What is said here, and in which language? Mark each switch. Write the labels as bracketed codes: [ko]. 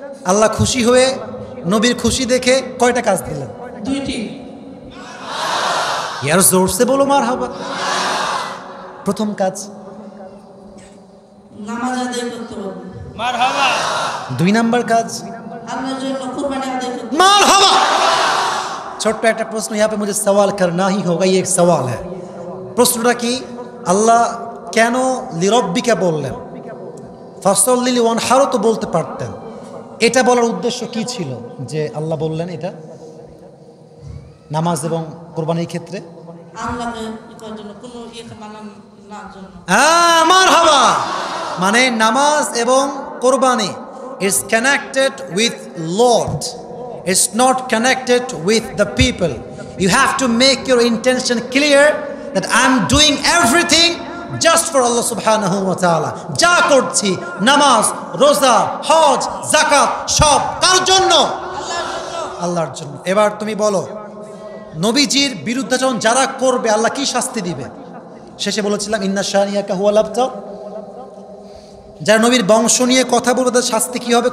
[bn] আল্লাহ খুশি হয়ে নবীর খুশি দেখে কয়টা কাজ দিলেন? 2টি। ইয়ার জোরসে বলো মারহাবা। প্রথম কাজ নামাজ আদায় করতে হবে। মারহাবা। 2 নাম্বার কাজ আল্লাহর জন্য কুরবানি আদায় করতে হবে। মারহাবা। [hi] छोटा एक प्रश्न यहाँ पे मुझे सवाल करना ही होगा, ये एक सवाल है। [bn] प्रश्नটা কি? আল্লাহ কেন লিরব্বিকা বললেন? ফাসল্লি ওয়ানহারও তো বলতে পারতেন। এটা বলার উদ্দেশ্য কি ছিল যে আল্লাহ বললেন এটা নামাজ এবং কোরবানির ক্ষেত্রে? আল্লাহকে করার জন্য, কোনো ইয়েকে মানার না জন্য। মারহাবা। মানে নামাজ এবং কোরবানি [en] is connected with Lord. It's not connected with the people. You have to make your intention clear that I'm doing everything just for Allah subhanahu wa ta'ala. [bn] যা করছি নামাজ, রোজা, হজ, যাকাত সব কার জন্য? আল্লাহর জন্য। এবার তুমি বলো, নবীজির বিরুদ্ধাচরণ যারা করবে আল্লাহ কি শাস্তি দিবে? শেষে বলেছিলাম ইন্না শানিয়াকা হুয়াল আবতার। যারা নবীর বংশ নিয়ে কথা বলবে তাদের শাস্তি কি হবে?